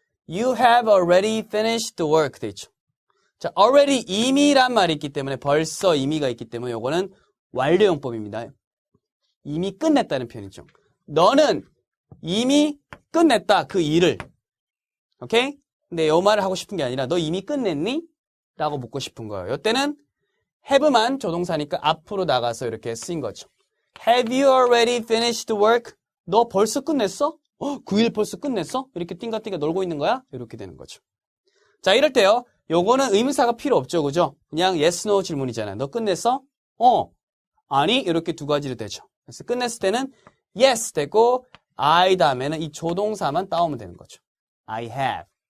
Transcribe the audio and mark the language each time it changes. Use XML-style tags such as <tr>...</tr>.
<en>You have already finished the work</en> <ko>돼 있죠. 자, already 이미란 말이 있기 때문에 벌써 이미가 있기 때문에 요거는 완료용법입니다. 이미 끝냈다는 표현이죠. 너는 이미 끝냈다. 그 일을. 오케이? 근데 요 말을 하고 싶은 게 아니라 너 이미 끝냈니? 라고 묻고 싶은 거예요. 요때는 have만 조동사니까 앞으로 나가서 이렇게 쓰인 거죠.</ko> <en>Have you already finished work?</en> <ko>너 벌써 끝냈어? 그 일 벌써 끝냈어? 이렇게 띵가띵가 놀고 있는 거야? 이렇게 되는 거죠. 자, 이럴 때요. 요거는 의문사가 필요 없죠. 그죠? 그냥 yes, no 질문이잖아요. 너 끝냈어? 아니, 이렇게 두 가지로 되죠. 그래서 끝냈을 때는 yes 되고 I 다음에는 이 조동사만 따오면 되는 거죠.</ko> <en>I have.</en>